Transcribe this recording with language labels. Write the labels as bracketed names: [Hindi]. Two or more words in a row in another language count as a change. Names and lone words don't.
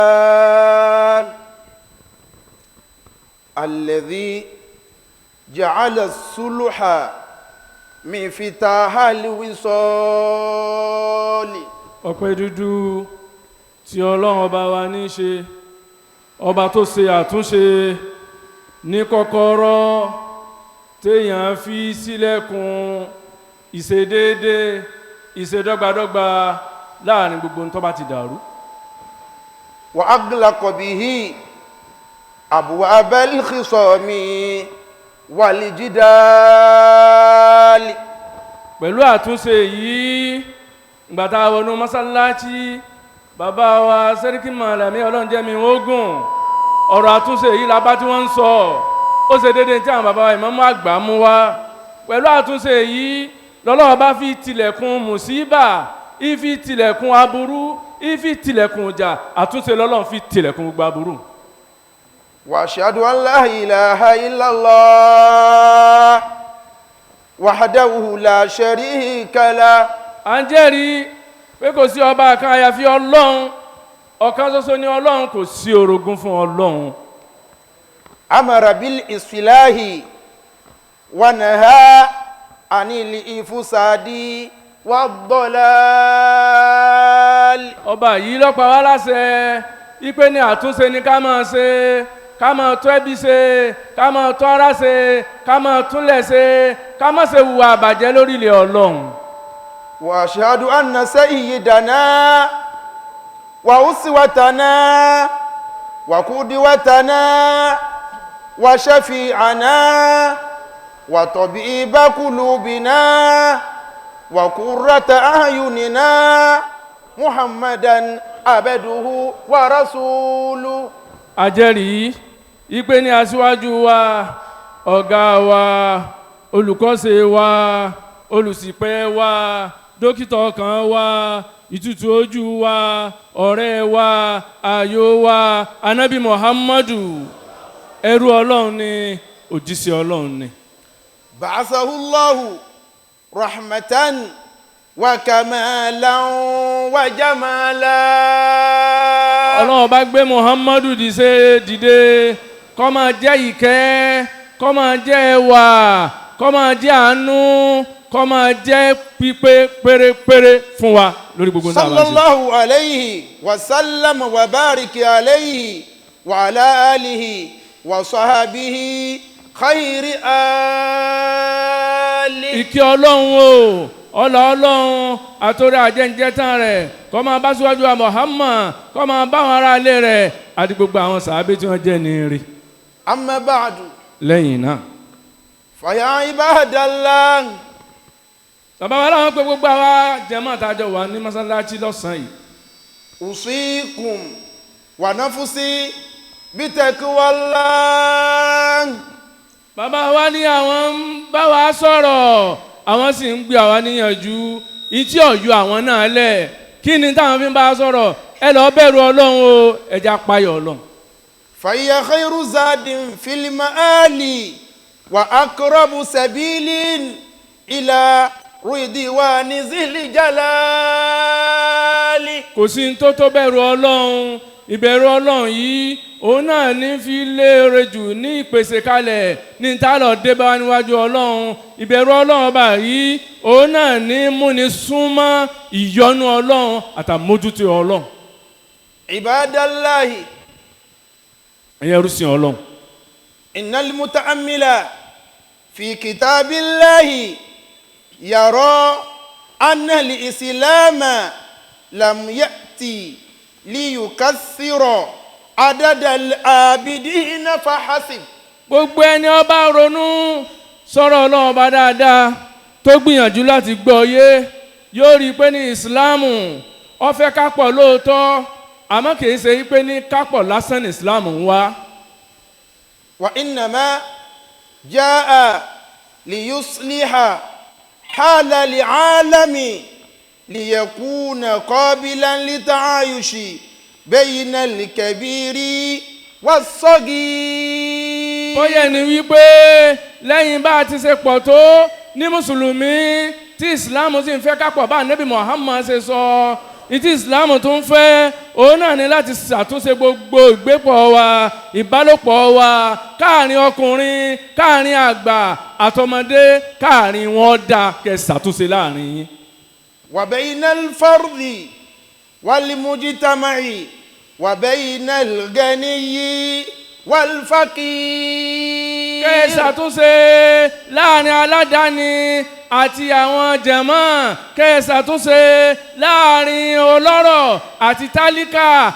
[Arabic] الذي جعل الصلح مفتاح الوصال. [Yoruba] ọpẹ́ dúdú tí Ọlọ́run ọba wa ní ṣe, ọba tó ṣe àtúnṣe ní kọ́kọ́rọ́ téèyàn fi ṣílẹ̀kùn ìṣedéédé ìṣedọ́gbadọ́gba láàrin gbogbo tó bá ti dàrú. [Arabic] وأغلق به أبواب الخصام والجدال. [Yoruba] pẹ̀lú àtúnṣe yìí gbàtà wọnú mọ́sálásí bàbá wa sẹ́ríkì màlàmí ọlọ́njẹ́mi ogun ọ̀rọ̀ àtúnṣe yìí labá tí wọ́n ń sọ ó ṣe déédéé tí àwọn bàbá wa ìmáàmù àgbà mú wá. pẹ̀lú àtúnṣe yìí lọ́lọ́wọ́ bá fi tilẹ̀kùn mùsíbà ìfi tilẹ̀kùn aburú ìfi tilẹ̀kùn ìjà àtúnṣe lọ́lọ́run fi tilẹ̀kùn gbogbo aburú. [Arabic] وأشهد أن لا إله إلا الله وحده لا شريك له. [Yoruba] à ń jẹ́rìí pé kò sí ọba kan àyàfi Ọlọ́run, ọ̀kan ṣoṣo ni Ọlọ́run, kò sí orogún fún Ọlọ́run. [Arabic] أمر بالإصلاح ونهى عن الإفساد والضلال. [Yoruba] ọba yìí ló pa wá láṣẹ ipe ní àtúnṣe ni ká máa ṣe, ká máa tọ́ ẹbí ṣe, ká máa tọ́ ara ṣe, ká máa túnlẹ̀ ṣe, ká má ṣe hùwà àbàjẹ́ lórílẹ̀ Ọlọ́run. [Arabic] وأشهد أن سيدنا وأسوتنا وقدوتنا وشفيعنا وطبيب قلوبنا وقرة أعيننا محمدا عبده ورسوله. [Yoruba] a jẹ́rìí ipe ní aṣíwájú wa, ọ̀gá wa, olùkọ́ṣe wa, olùṣìpẹ̀ wa, dókítà ọkàn wa, ìtùtù ojú wa, ọ̀rẹ́ wa, ààyò wa, anábì Muhammadu, ẹrú Ọlọ́run ni, òjíṣẹ́ Ọlọ́run ni. [Arabic] بعثه الله رحمة وكمالا وجمالا. [Yoruba] Ọlọ́run bá gbé Muhammadu dìde kó máa jẹ́ ìkẹ́, kó máa jẹ́ ẹwà, kó máa jẹ́ àánú, kó máa jẹ́ pípé pérépéré fún wa lórí gbogbo nǹkan. [Arabic] صلى الله عليه وسلم وبارك عليه وعلى آله وصحبه خير آل. [Yoruba] ìkẹ́ Ọlọ́run o, ọlá Ọlọ́run àtòrí àjẹǹjẹ tán rẹ̀ kó máa bá síwájú wa Muhammad, kó máa bá àwọn ará ilé rẹ̀ àti gbogbo àwọn sàábé tí wọ́n jẹ́ ní ire. [Arabic] أما بعد. [Yoruba] lẹ́yìn náà, [Arabic] فيا عباد الله. [Yoruba] bàbá wa láwọn pé gbogbo àwa jàmáà àtàjọ wà ní mọ́sálásí lọ́sàn-án yìí. [Arabic] أوصيكم ونفسي بتقوى الله. [Yoruba] bàbá wa ní àwọn ń bá wa sọ̀rọ̀, àwọn sì ń gbé àwa níyànjú ìtí ọ̀yọ́ àwọn náà lẹ̀. kí ni táwọn fi ń bá a sọ̀rọ̀? ẹ lọ bẹ̀rù Ọlọ́run o, ẹ já páyọ̀ Ọlọ́run. [Arabic] فإن خير زاد في المعالي وأقرب سبيل إلى رضوان ذي الجلال. [Yoruba] kò sí ní tó bẹ̀rù Ọlọ́run. ìbẹ̀rù Ọlọ́run yìí òun náà ní fi léèrè jù ní ìpèsè kalẹ̀ ní tálọ̀ dé bá níwájú Ọlọ́run. ìbẹ̀rù Ọlọ́run ọba yìí òun náà ní múni súnmọ́ ìyọ́nú Ọlọ́run àtàmójútó Ọlọ́run. [Arabic] عباد الله. [Yoruba] ẹ̀yin ẹrúsìn Ọlọ́run. [Arabic] إن المتأمل في كتاب الله يرى أن الإسلام لم يأت ليكثر عدد العابدين فحسب. [Yoruba] gbogbo ẹni ó bá ronú sọ̀rọ̀ Ọlọ́run ọba dáadáa tó gbìyànjú láti gbọ́ yé yóò rí i pé ní ìsìláàmù ó fẹ́ ká pọ̀ lóòótọ́, àmọ́ kìí ṣe pé ní ká pọ̀ lásán ní ìsìláàmù ń wá. [Arabic] وإنما جاء ليصلح حال العالم ليكون قابلا للتعايش بين الكبير والصغير. [Yoruba] bóyá ni wípé lẹ́yìn bá a ti ṣe pọ̀ tó ní mùsùlùmí tí ìsìláàmù sì ń fẹ́ ká pọ̀ bá Ànábì Muhammad ṣe sọ, ìtí ìsìláàmù tó ń fẹ́ òun náà ni láti ṣàtúnṣe gbogbo ìgbépọ̀ wa, ìbálòpọ̀ wa, káàrin ọkùnrin, káàrin àgbà àtọmọdé, káàrin wọn dá kẹ́ ṣàtúnṣe láàrin yín. [Arabic] وبين الفرد والمجتمع وبين الغني والفقير. [Yoruba] kẹ́ ṣàtúnṣe láàrin aládàáni àti àwọn jàmáà, kẹ́ ṣàtúnṣe láàrin ọlọ́rọ̀ àti tálíkà.